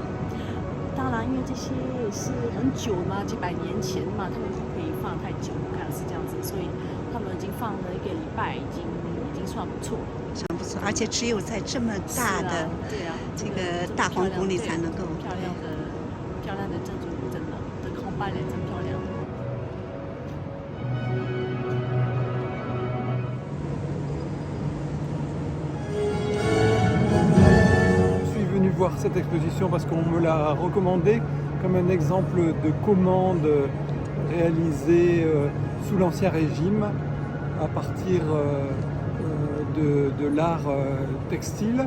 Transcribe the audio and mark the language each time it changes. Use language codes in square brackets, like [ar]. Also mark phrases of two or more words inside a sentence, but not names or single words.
[zh] 当然，因为这些也是很久嘛，几百年前嘛，他们不可以放太久，我看是这样子，所以他们已经放了1个礼拜，已经算不错了。算不错，而且只有在这么大的这个大皇宫里才能够漂亮的建筑物，真的，这个红白脸真漂亮。 [fr] Voir cette exposition parce qu'on me l'a recommandé comme un exemple de commande réalisée sous l'Ancien Régime à partir de l'art textile.